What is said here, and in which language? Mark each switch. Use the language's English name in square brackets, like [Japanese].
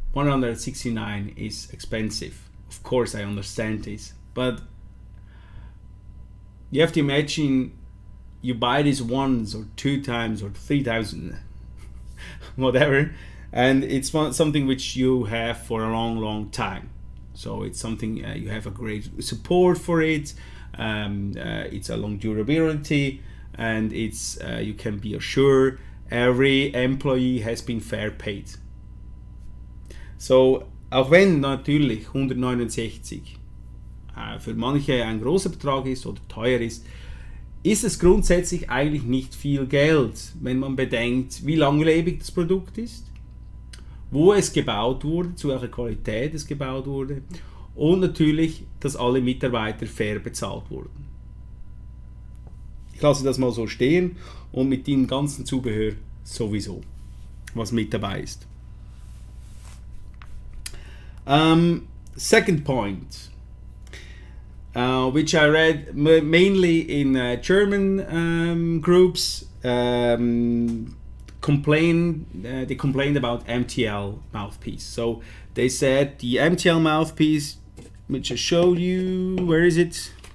[English] 169 is expensive. Of course, I understand this, but you have to imagine you buy this once or 2 times or 3 times, whatever, and it's something which you have for a long time. So it's something you have a great support for it. It's a long durability, and it's you can be assured every employee has been fair paid. [German] So auch wenn natürlich 169 für manche ein großer Betrag ist oder teuer ist, ist es grundsätzlich eigentlich nicht viel Geld, wenn man bedenkt, wie langlebig das Produkt ist, wo es gebaut wurde, zu welcher Qualität es gebaut wurde und natürlich, dass alle Mitarbeiter fair bezahlt wurden. Ich lasse das mal so stehen und mit dem ganzen Zubehör sowieso, was mit dabei ist. [English] Second point, which I read mainly in German groups, they complained about Mtl Mouthpiece. So they said the Mtl Mouthpiece, which I showed you, where is it?